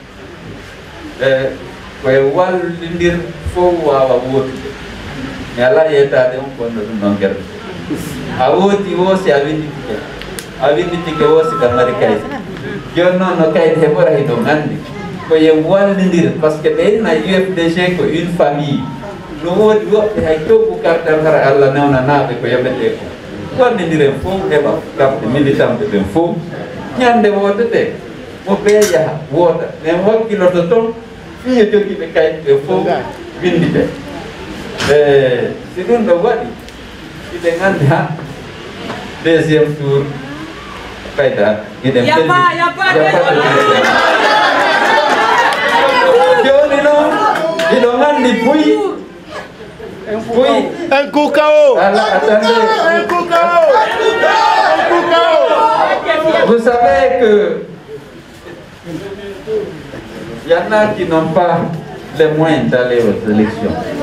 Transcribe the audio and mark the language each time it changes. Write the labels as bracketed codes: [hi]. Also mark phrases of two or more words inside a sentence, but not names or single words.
[ff] koye wallidir fof wawa wootude mi ala yeytade on konno ɗum ɗon guerɗe a wooti woosi a winditike woosi ka mari kayit joni noon no kayit heɓora hiɗo gandi koye wallidir par ce que ɓe inna UFDG ko [fr] une famille [ff] no woodi woɓɓe hay coggu kartal hara Allah newnanaɓe ko yoɓete ko wallidiren fof heɓa kamɓe militante ɓen fof ñande woodete mo ɓe yaha wooda mais wakkiloto toon fiye jogiiɓe kayit ɓe fof windite si ɗum ɗo waɗi iɓe gandi ha [fr] deuxiéme tour [ff] kayda iɗen joni noon iɗo gandi puy [fr] un coup KO. Un coup KO. Vous savez que il y en a qui n'ont pas les moyens d'aller aux élections.